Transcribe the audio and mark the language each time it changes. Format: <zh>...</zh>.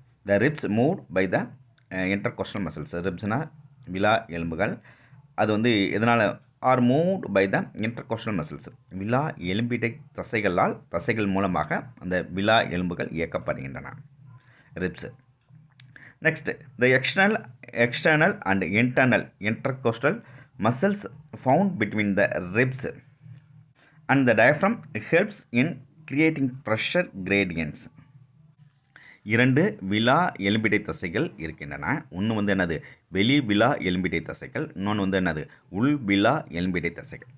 <en>The ribs moved by the intercostal muscles.</en> <ta>ரிப்ஸ்னா விலா எலும்புகள். அது வந்து எதனால்</ta> <en>Are moved by the intercostal muscles.</en> <ta>விலா எலும்பிடை தசைகள் மூலமாக அந்த விலா எலும்புகள் இயக்கப்படுகின்றன ribs.</ta> <en>Next, the external and internal intercostal muscles found between the ribs and the diaphragm helps in creating pressure gradients.</en> <ta>இரண்டு விலா எலும்பிடை தசைகள் இருக்கின்றன. ஒன்று வந்து என்னது வெளி விலா எலும்பிடை தசைகள், இன்னொன்று வந்து என்னது உள் விலா எலும்பிடை தசைகள்.</ta>